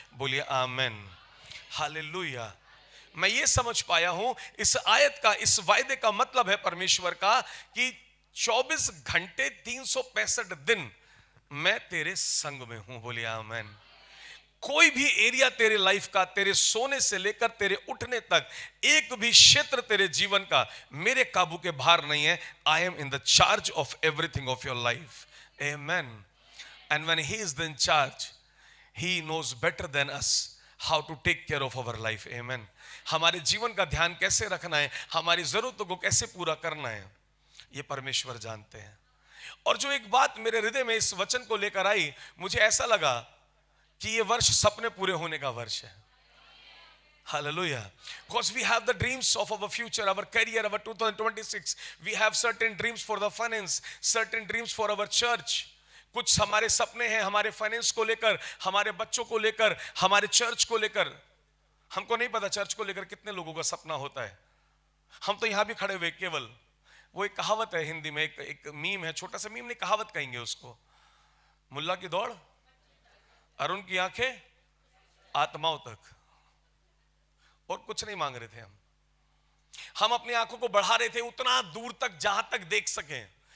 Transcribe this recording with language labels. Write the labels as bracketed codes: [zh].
[hi] बोलिए आमेन, हालेलुया। मैं ये समझ पाया हूं इस आयत का, इस वायदे का मतलब है परमेश्वर का कि 24 घंटे 365 दिन मैं तेरे संग में हूं। बोलिए आमेन। कोई भी एरिया तेरे लाइफ का, तेरे सोने से लेकर तेरे उठने तक, एक भी क्षेत्र तेरे जीवन का मेरे काबू के बाहर नहीं है। [en] I am in the charge of everything of your life. Amen. And when he is in charge, He knows better than us how to take care of our life. Amen. [hi] हमारे जीवन का ध्यान कैसे रखना है, हमारी जरूरतों को कैसे पूरा करना है, ये परमेश्वर जानते हैं। और जो एक बात मेरे हृदय में इस वचन को लेकर आई, मुझे ऐसा लगा कि ये वर्ष सपने पूरे होने का वर्ष है। [en] Hallelujah. Because we have the dreams of our future, our career, our 2026. We have certain dreams for the finance, certain dreams for our church. [hi] कुछ हमारे सपने हैं हमारे फाइनेंस को लेकर, हमारे बच्चों को लेकर, हमारे चर्च को लेकर। हमको नहीं पता चर्च को लेकर कितने लोगों का सपना होता है। हम तो यहां भी खड़े हुए केवल, वो एक कहावत है हिंदी में, एक मीम है, छोटा सा मीम नहीं कहावत कहेंगे उसको, मुल्ला की दौड़ अरुण की आंखें आत्माओं तक, और कुछ नहीं मांग रहे थे हम अपनी आंखों को बढ़ा रहे थे उतना दूर तक जहां तक देख सकें।